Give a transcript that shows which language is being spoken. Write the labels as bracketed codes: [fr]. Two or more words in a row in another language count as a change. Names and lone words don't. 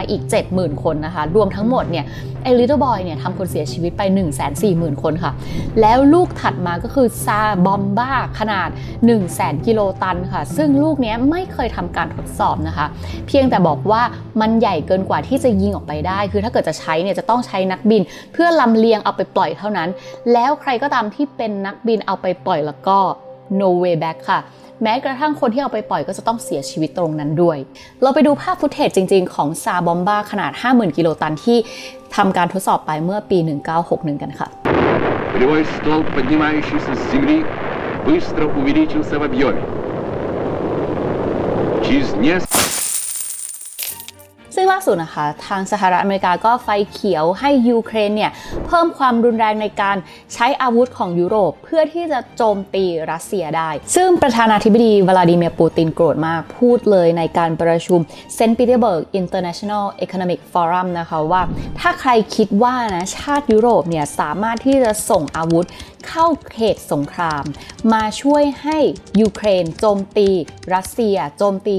[th] อีก 70,000 คนนะคะรวมทั้งหมดเนี่ยไอ้ Little Boy เนี่ยทำคนเสียชีวิตไป 140,000 คนค่ะแล้วลูกถัดมาก็คือซาบอมบ้าขนาด 100,000 กิโลตันค่ะซึ่งลูกนี้ไม่เคยทำการทดสอบนะคะเพียงแต่บอกว่ามันใหญ่เกินกว่าที่จะยิงออกไปได้คือถ้าเกิดจะใช้เนี่ยจะต้องใช้นักบินเพื่อลำเลียงเอาไปปล่อยเท่านั้นแล้วใครก็ตามที่เป็นนักบินเอาไปปล่อยแล้วก็ [en] no way back [th] ค่ะแม้กระทั่งคนที่เอาไปปล่อยก็จะต้องเสียชีวิตตรงนั้นด้วยเราไปดูภาพฟุตเทจจริงๆของซาบอมบ้าขนาด 50,000 กิโลตันที่ทำการทดสอบไปเมื่อปี 1961 กันค่ะ [ru] Полевой столб, поднимающийся с земли, быстро увеличился в объеме. Через несколько [th] ซึ่งล่าสุดนะคะทางสหรัฐอเมริกาก็ไฟเขียวให้ยูเครนเนี่ยเพิ่มความรุนแรงในการใช้อาวุธของยุโรปเพื่อที่จะโจมตีรัสเซียได้ซึ่งประธานาธิบดีวลาดิเมียร์ปูตินโกรธมากพูดเลยในการประชุมเซนต์ปีเตอร์เบิร์ก [en] International Economic Forum [th] นะคะว่าถ้าใครคิดว่านะชาติยุโรปเนี่ยสามารถที่จะส่งอาวุธเข้าเขตสงครามมาช่วยให้ยูเครนโจมตีรัสเซียโจมตี